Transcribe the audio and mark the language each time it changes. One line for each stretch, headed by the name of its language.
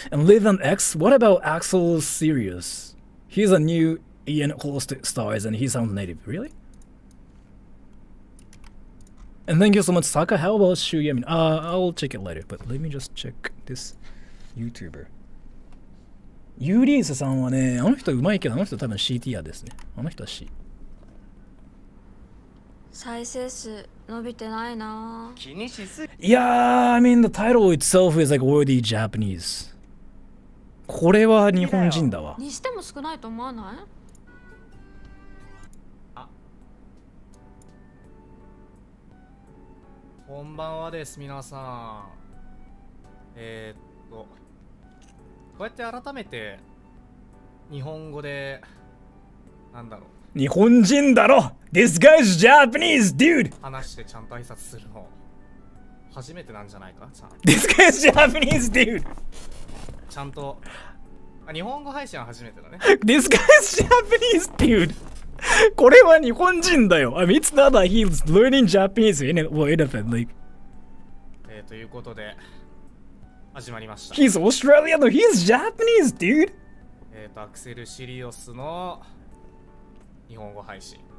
English: And Live and X, what about Axel Sirius? He's a new Ian host stars and he sounds native. Really? And thank you so much, Saka. How about Shu Yamin? I'll check it later, but let me just check this YouTuber.
Japanese: ユーリースさんはね、あの人うまいけど、あの人多分 C ティアですね。あの人は C。再生数伸びてないな。気にしすぎ。
English: Yeah, I mean the title itself is like already Japanese.
Japanese: これは日本人だわ。にしても少ないと思わない？こんばんはです、皆さん。こうやって改めて日本語でなんだろう。日本人だろ
English: This guy's Japanese, dude!
Japanese: 話してちゃんと挨拶するの初めてなんじゃないかさ。
English: This guy's Japanese, dude!
Japanese: ちゃんと日本語配信は初めてだね。
English: This guy's Japanese, dude!
Japanese: これは日本人だよ。
English: I mean, it's not that he's learning Japanese in anything, like.
Japanese: ということで始まりました。
English: He's Australian, no, he's Japanese, dude!
Japanese: アクセルシリオスの日本語配信。